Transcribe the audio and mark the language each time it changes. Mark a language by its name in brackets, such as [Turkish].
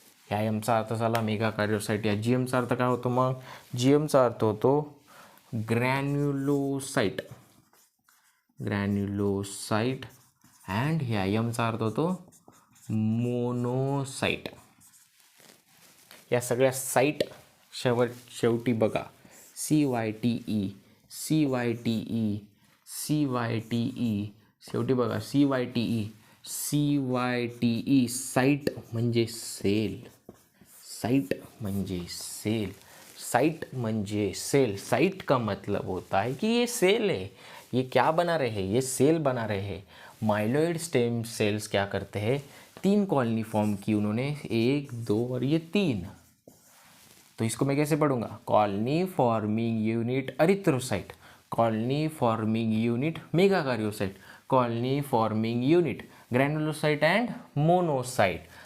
[Marathi] ह्या यमचा अर्थ झाला मेगाकार्योसाइट. या GMचा अर्थ काय होतो? मग GMचा अर्थ होतो ग्रॅन्युलोसाइट, ग्रॅन्युलोसाइट अँड ह्या यमचा अर्थ होतो मोनोसाइट. या सगळ्या साईट शेवटी बघा CYTE, CYTE, CYTE, शेवटी बघा CYTE, CYTE. साइट म्हणजे सेल, साइट म्हणजे सेल, साइट म्हणजे सेल. [Hindi] साइट का मतलब होता है कि ये सेल है, ये क्या बना रहे हैं, ये सेल बना रहे हैं. माइलॉइड स्टेम सेल्स क्या करते हैं, 3 कॉलोनी फॉर्म की उन्होंने, 1 2 और ये 3. तो इसको मैं कैसे पढ़ूंगा, [English] Colony forming unit erythrocyte, colony forming unit megakaryocyte, colony forming unit granulocyte and monocyte.